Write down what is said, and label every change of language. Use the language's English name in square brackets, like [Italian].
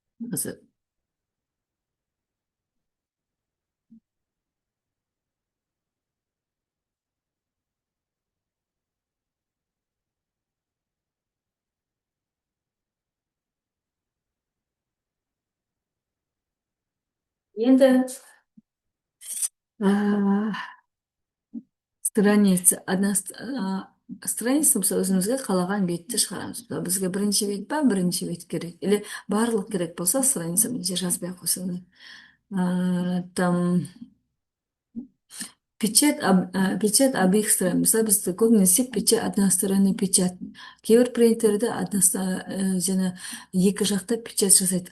[Kazakh] Қазір енді страница, страница болса өзімізге қалаған бетті шығарамыз. Бізге бірінші бет па, бірінші бет керек, или барлық керек болса страница бірінші жазбай ақ қойсаңыз. [Russian] Там печать обеих сторон. [Kazakh] Мысалы бізде көбінесе печать, односторонний печать. Кейбір принтерде жаңа екі жақта печать жасайды.